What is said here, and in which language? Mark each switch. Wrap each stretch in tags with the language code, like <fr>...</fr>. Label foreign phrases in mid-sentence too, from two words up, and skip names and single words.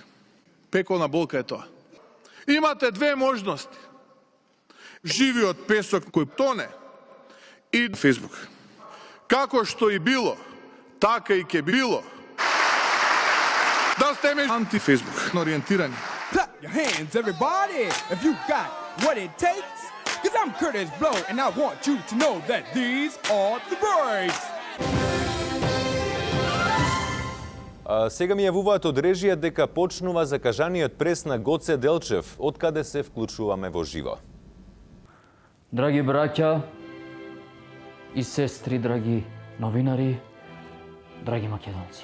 <mk>Пеколна болка е тоа. Имате две можности. Живиот песок кој тоне и Фейсбук. Како што и било, така и ке било. Да сте ме анти-Фейсбук ориентирани.</mk> <en>Clap your hands, everybody, if you got what it takes. Cause I'm Curtis Blow, and I want you to know that these are the breaks.</en> <mk>Сега ми јавуваат од режија дека почнува закажаниот прес на Гоце Делчев, од каде се вклучуваме во живо. Драги браќа и сестри, драги новинари, драги македонци.</mk>